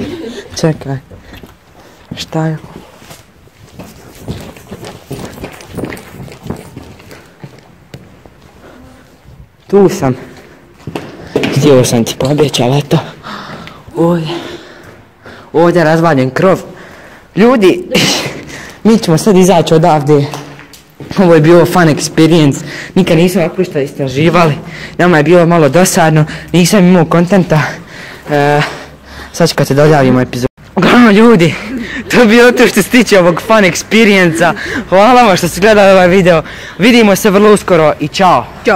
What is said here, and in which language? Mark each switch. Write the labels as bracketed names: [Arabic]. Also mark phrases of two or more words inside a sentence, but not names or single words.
[Bosnian] Čekaj. Šta je? Tu sam. Htio sam ti pobjeći, ali eto. Ovdje je razvaljen krov. Ljudi, mi ćemo sad izaći odavde. Ovo je bio [English] fun experience. [Bosnian] Nikad nisam ovako što istraživali. Nama je bilo malo dosadno. Nisam imao kontenta. Sad kad se dodavimo epizodu. Uglavnom ljudi, to je bilo to što se tiče ovog [English] fun experience-a. [Bosnian] Hvala vam što ste gledali ovaj video. Vidimo se vrlo uskoro i čao.